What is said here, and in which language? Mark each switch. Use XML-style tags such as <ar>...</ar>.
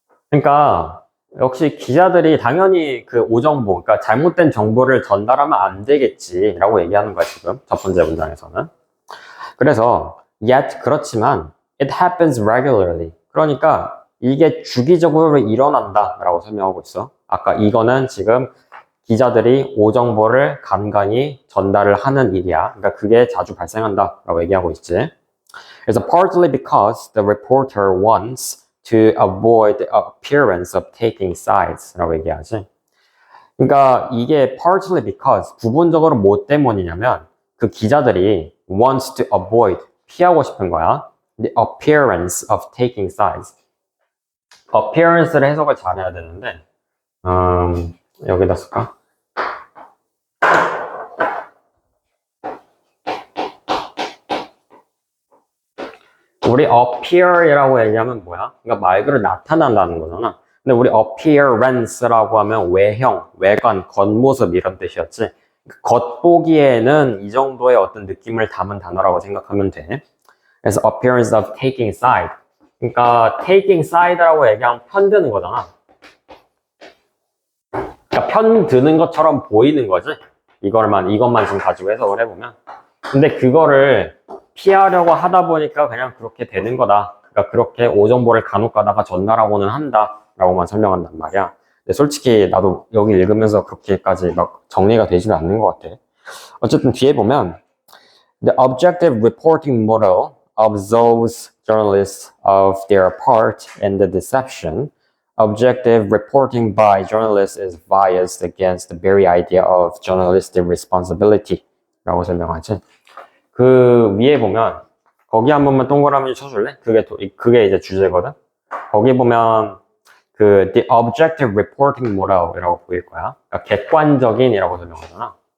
<ko>그러니까 역시 기자들이 당연히 그 오정보, 그러니까 잘못된 정보를 전달하면 안 되겠지라고 얘기하는 거야 지금 첫 번째 문장에서는.</ko> <en>그래서 yet</en> <ko>그렇지만</ko> <en>it happens regularly.</en> <ko>그러니까 이게 주기적으로 일어난다라고 설명하고 있어. 아까 이거는 지금 기자들이 오정보를 간간히 전달을 하는 일이야. 그러니까 그게 자주 발생한다라고 얘기하고 있지.</ko> <en>그래서 partly because the reporter wants to avoid the appearance of taking sides</en> <ko>라고 얘기하지. 그러니까 이게</ko> <en>partly because</en> <ko>부분적으로 뭐 때문이냐면 그 기자들이</ko> <en>wants to avoid</en> <ko>피하고 싶은 거야.</ko> <en>The appearance of taking sides.</en> <ko>appearance를 해석을 잘해야 되는데 여기다 쓸까? 우리 appear이라고 얘기하면 뭐야? 그러니까 말 그대로 나타난다는 거잖아. 근데 우리 appearance라고 하면 외형, 외관, 겉모습 이런 뜻이었지. 겉보기에는 이 정도의 어떤 느낌을 담은 단어라고 생각하면 돼.</ko> <en>그래서 appearance of taking side.</en> <ko>그러니까 taking side라고 얘기하면 편드는 거잖아. 그러니까 편드는 것처럼 보이는 거지. 이것만 지금 가지고 해석을 해보면. 근데 그거를 피하려고 하다 보니까 그냥 그렇게 되는 거다. 그러니까 그렇게 오정보를 간혹 가다가 전달하고는 한다. 라고만 설명한단 말이야. 근데 솔직히 나도 여기 읽으면서 그렇게까지 막 정리가 되지는 않는 것 같아. 어쨌든 뒤에 보면</ko> <en>The objective reporting model absolves journalists of their part in the deception. Objective reporting by journalists is biased against the very idea of journalistic responsibility.</en> <ko>라고 설명하지. 그 위에 보면 거기 한 번만 동그라미 쳐줄래? 그게 이제 주제거든. 거기 보면 그</ko> <en>the objective reporting model</en> <ko>이라고 보일 거야. 그러니까 객관적인이라고 설명하잖아.</ko>